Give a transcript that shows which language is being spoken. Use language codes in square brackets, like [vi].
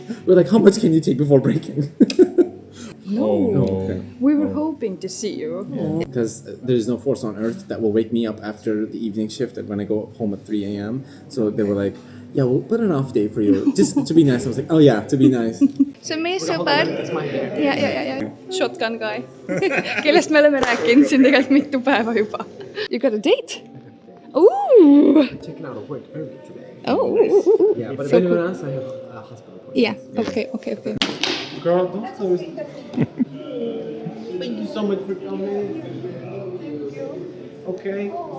[en] We're like, how much can you take before breaking? No. Okay. We were hoping to see you. Because there's no force on earth that will wake me up after the evening shift when I go home at 3 a.m. So they were like, yeah, we'll put an off day for you. Just to be nice. I was like, oh yeah, to be nice. [et] See on meie sõber ja Shotgun guy, kellest me oleme rääkinud siin tegelikult mitu päeva juba. [en] You got a date? Ooh! Checking out of work early today. Oh! Yeah, but if anyone else, I have a hospital appointment. Yeah, okay. Girl, don't so. Thank you so much for coming. Okay.